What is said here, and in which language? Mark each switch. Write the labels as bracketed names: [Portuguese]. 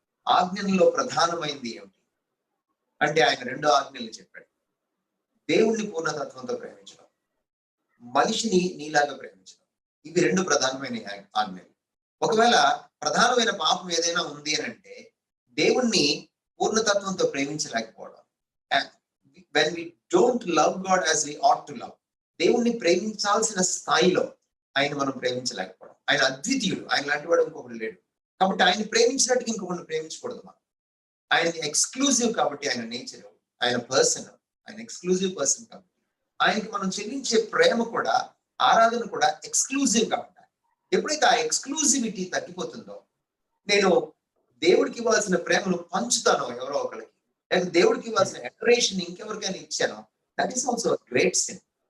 [Telugu] ఆజ్ఞల్లో ప్రధానమైంది ఏమిటి అంటే ఆయన 2 ఆజ్ఞలు చెప్పాడు. దేవుణ్ణి పూర్ణతత్వంతో ప్రేమించడం, మనిషిని నీలాగా ప్రేమించడం. ఇవి 2 ప్రధానమైన ఆజ్ఞలు. ఒకవేళ ప్రధానమైన పాపం ఏదైనా ఉంది అని అంటే దేవుణ్ణి పూర్ణతత్వంతో ప్రేమించలేకపోవడం. [English] when we don't love God as we ought to love, [Telugu] దేవుణ్ణి ప్రేమించాల్సిన స్థాయిలో ఆయన మనం ప్రేమించలేకపోవడం. ఆయన అద్వితీయుడు, ఆయన లాంటి వాడు ఇంకొకటి లేడు. కాబట్టి ఆయన ప్రేమించినట్టుగా ఇంకొకటి ప్రేమించకూడదు మనం. ఆయన ఎక్స్క్లూజివ్ కాబట్టి, ఆయన నేచర్, ఆయన పర్సన్, ఆయన ఎక్స్క్లూజివ్ పర్సన్ కాబట్టి ఆయనకి మనం చెల్లించే ప్రేమ కూడా, ఆరాధన కూడా ఎక్స్క్లూజివ్ గా ఉండాలి. ఎప్పుడైతే ఆ ఎక్స్క్లూజివిటీ తగ్గిపోతుందో, నేను దేవుడికి ఇవ్వాల్సిన ప్రేమను పంచుతానో ఎవరో ఒకరికి, లేకపోతే దేవుడికి ఇవ్వాల్సిన అడరేషన్ ఇంకెవరికైనా ఇచ్చానో, [English] That is also great sin.